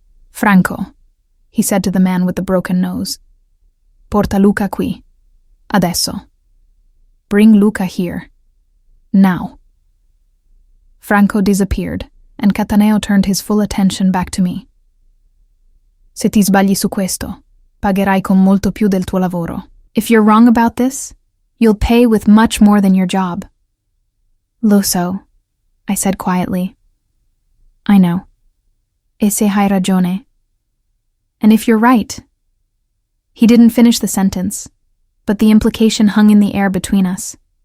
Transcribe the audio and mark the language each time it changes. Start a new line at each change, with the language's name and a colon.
English: "Franco," he said to the man with the broken nose.
Italian: "Porta Luca qui. Adesso.
English: Bring Luca here. Now." Franco disappeared, and Cataneo turned his full attention back to me.
Italian: "Se ti sbagli su questo, pagherai con molto più del tuo lavoro.
English: If you're wrong about this, you'll pay with much more than your job."
Italian: "Lo so,"
English: I said quietly. "I know.
Italian: E se hai ragione.
English: And if you're right." He didn't finish the sentence, but the implication hung in the air between us.